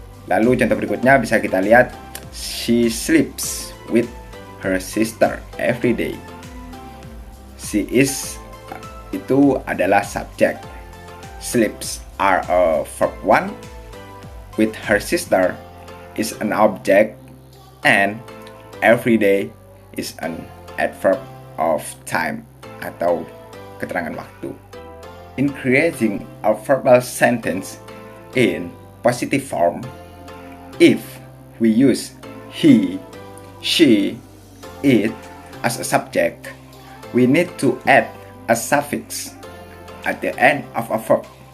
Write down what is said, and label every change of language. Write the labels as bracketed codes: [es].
[id] Lalu contoh berikutnya bisa kita lihat, [en] she sleeps with her sister every day. [id] She is itu adalah subjek. [en] Sleeps are a verb 1, with her sister is an object, and every day is an adverb of time [id] atau keterangan waktu. [en] In creating a verbal sentence in positive form, if we use he, she, it as a subject, we need to add a suffix at the end of a verb.